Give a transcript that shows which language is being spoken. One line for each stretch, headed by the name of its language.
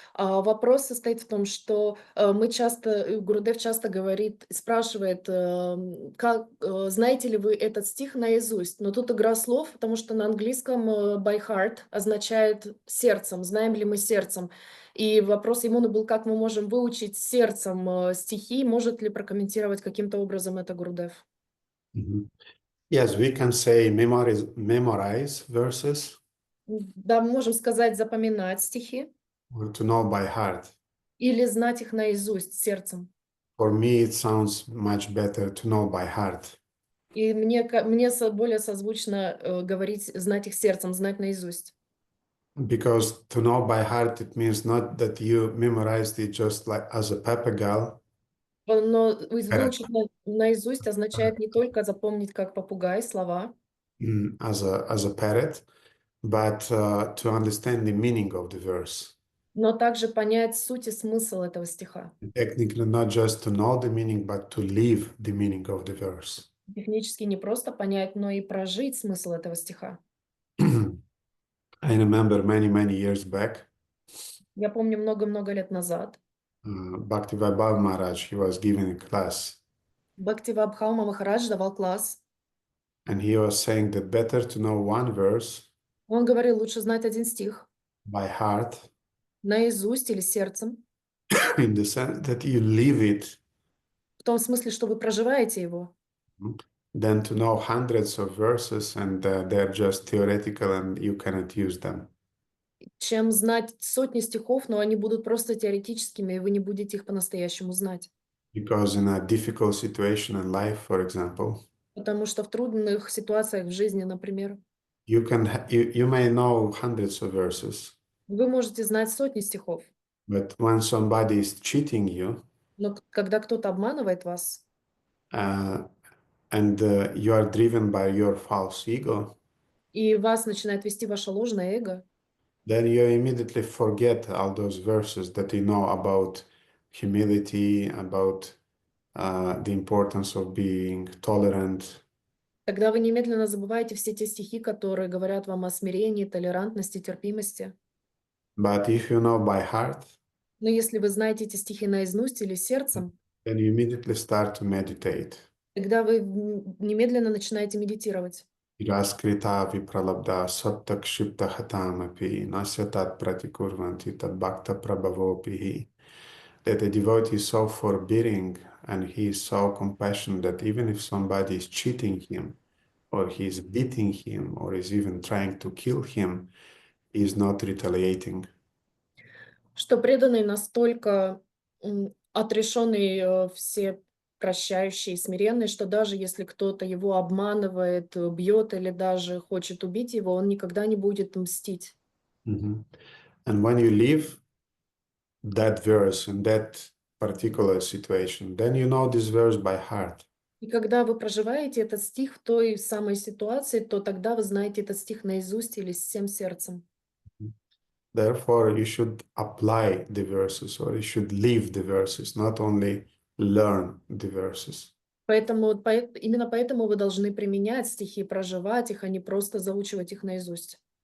Russian: Вопрос состоит в том, что Гурудев часто говорит, спрашивает, знаете ли вы этот стих наизусть? Но тут игра слов, потому что на английском
English: by heart
Russian: означает сердцем, знаем ли мы сердцем. И вопрос ему был, как мы можем выучить сердцем стихи, может ли прокомментировать каким-то образом это Гурудев?
English: Yes, we can say memorize verses
Russian: Да, мы можем сказать запоминать стихи
English: or to know by heart.
Russian: или знать их наизусть сердцем.
English: For me, it sounds much better to know by heart.
Russian: И мне более созвучно говорить, знать их сердцем, знать наизусть.
English: Because to know by heart, it means not that you memorized it just like as a papagale,
Russian: Но выучить наизусть означает не только запомнить как попугай слова,
English: as a parrot, but to understand the meaning of the verse.
Russian: но также понять суть и смысл этого стиха.
English: Technically, not just to know the meaning, but to live the meaning of the verse.
Russian: Технически не просто понять, но и прожить смысл этого стиха.
English: I remember many years back,
Russian: Я помню много-много лет назад
English: Bhakti-Vaibhav Maharaj, he was giving a class,
Russian: Бхактивайбхава Махарадж давал класс.
English: and he was saying that better to know one verse
Russian: Он говорил, лучше знать один стих
English: by heart,
Russian: наизусть или сердцем,
English: in the sense that you live it,
Russian: в том смысле, что вы проживаете его,
English: than to know hundreds of verses and they're just theoretical and you cannot use them.
Russian: чем знать сотни стихов, но они будут просто теоретическими, и вы не будете их по-настоящему знать.
English: Because in a difficult situation in life, for example,
Russian: Потому что в трудных ситуациях в жизни, например,
English: you may know hundreds of verses,
Russian: вы можете знать сотни стихов,
English: but when somebody is cheating you,
Russian: но когда кто-то обманывает вас,
English: and you are driven by your false ego,
Russian: и вас начинает вести ваше ложное эго,
English: then you immediately forget all those verses that you know about humility, about the importance of being tolerant.
Russian: тогда вы немедленно забываете все те стихи, которые говорят вам о смирении, толерантности, терпимости.
English: But if you know by heart,
Russian: Но если вы знаете эти стихи наизусть или сердцем,
English: then you immediately start to meditate.
Russian: тогда вы немедленно начинаете медитировать.
Sanskrit: Iraskrita vipralabdha sattakshipta hatamapi nasyatat pratikurvanti tad bhakta prabhavopihi.
English: That a devotee is so forbidding and he is so compassionate that even if somebody is cheating him, or he is beating him, or is even trying to kill him, he is not retaliating.
Russian: Что преданный настолько отрешенный, все прощающий, смиренный, что даже если кто-то его обманывает, бьет или даже хочет убить его, он никогда не будет мстить.
English: And when you live that verse in that particular situation, then you know this verse by heart.
Russian: И когда вы проживаете этот стих в той самой ситуации, то тогда вы знаете этот стих наизусть или всем сердцем.
English: Therefore, you should apply the verses, or you should live the verses, not only learn the verses.
Russian: Именно поэтому вы должны применять стихи, проживать их, а не просто заучивать их наизусть.